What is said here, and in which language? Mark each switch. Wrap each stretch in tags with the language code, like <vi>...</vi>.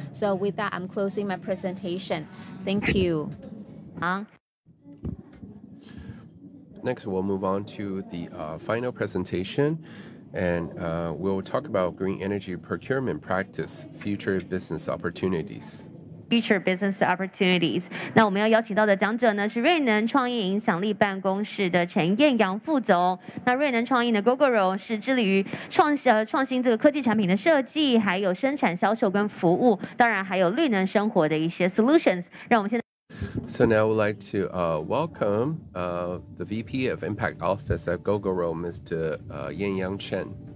<en>So with that, I'm closing my presentation. Thank you. Next, we'll move on to the final presentation, and we'll talk about green energy procurement practice, future business opportunities. Future business opportunities。</en> <zh>那我们要邀请到的讲者呢是瑞能创意影响力办公室的陈彦阳副总。那瑞能创意的 GoGoRo 是致力于创新这个科技产品的设计，还有生产、销售跟服务，当然还有绿能生活的一些 solutions。让我们现在。</zh> <en>So now I would like to welcome the VP of Impact Office at GoGoRo, Mr. Yan Chen.</en>